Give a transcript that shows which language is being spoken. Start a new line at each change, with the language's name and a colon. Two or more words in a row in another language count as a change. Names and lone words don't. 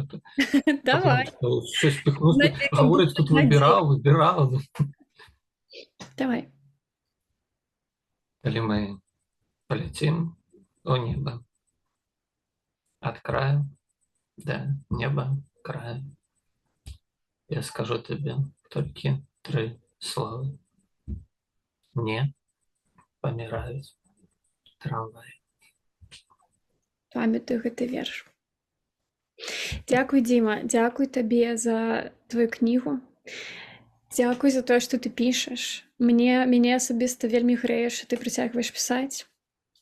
Belarusian: Давай. Щось піхнуць, гаворыць, тут выбіраў. Давай. Калі мы паляцім у неба, ад краю да неба краю,
Russian: я скажу тебе только 3 слова.
Belarusian: Не паміраюць трамваі. Памятаю гэты верш. Дзякуй, Дзіма, дзякуй табе за твою кнігу. Дзякуй за тое, што ты пішаш. Мяне асабіста вельмі грэе, што ты працягваеш пісаць.